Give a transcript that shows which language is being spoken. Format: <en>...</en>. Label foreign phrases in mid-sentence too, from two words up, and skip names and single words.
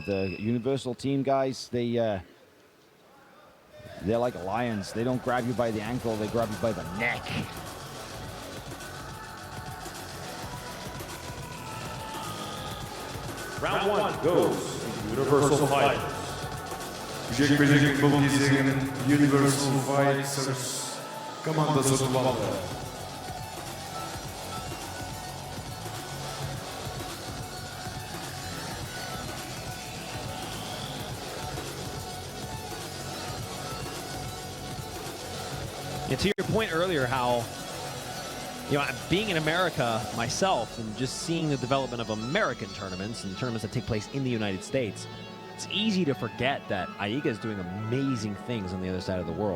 <en>The Universal Team guys, they're like lions. They don't grab you by the ankle, they grab you by the neck. Round one goes to Universal Fighters.</en> <kk>Жекпе-жектің бұл кезеңін Universal Fighters командасы ұтып алды.</kk> <en>And to your point earlier, how, being in America myself and just seeing the development of American tournaments and tournaments that take place in the United States, it's easy to forget that AIGA is doing amazing things on the other side of the world.</en>